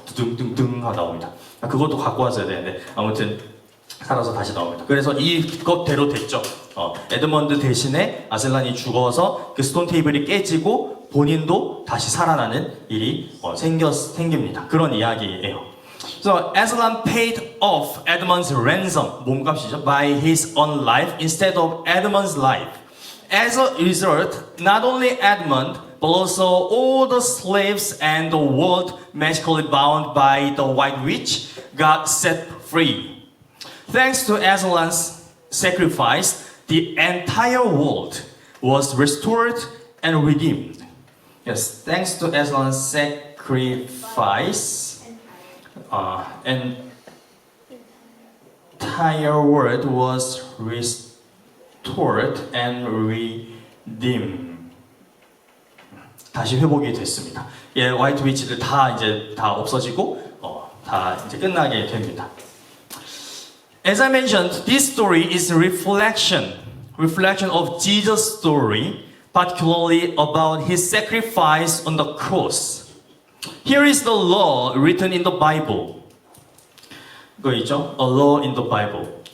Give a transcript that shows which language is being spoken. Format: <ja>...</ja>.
<ko>두둥둥둥 하고 나옵니다. 그것도 갖고 왔어야 되는데 아무튼 살아서 다시 나옵니다. 그래서 이것대로 됐죠. 에드먼드 대신에 아슬란이 죽어서 그 스톤 테이블이 깨지고 본인도 다시 살아나는 일이 생깁니다. 그런 이야기예요.</ko> <en>So Aslan paid off Edmund's ransom,</en> <ko>몸값이죠,</ko> <en>by his own life instead of Edmund's life. As a result, not only Edmund, but also all the slaves and the world magically bound by the White Witch got set free. Thanks to Aslan's sacrifice, the entire world was restored and redeemed. Yes, thanks to Aslan's sacrifice, entire world was restored and redeemed.</en> <ko>다시 회복이 됐습니다. 예, 화이트 위치들 다 없어지고 다 이제 끝나게 됩니다.</ko> <en>As I mentioned, this story is a reflection of Jesus' story, particularly about his sacrifice on the cross. Here is the law written in the Bible.</en> <ko>이거 있죠?</ko> <en>A law in the Bible.</en>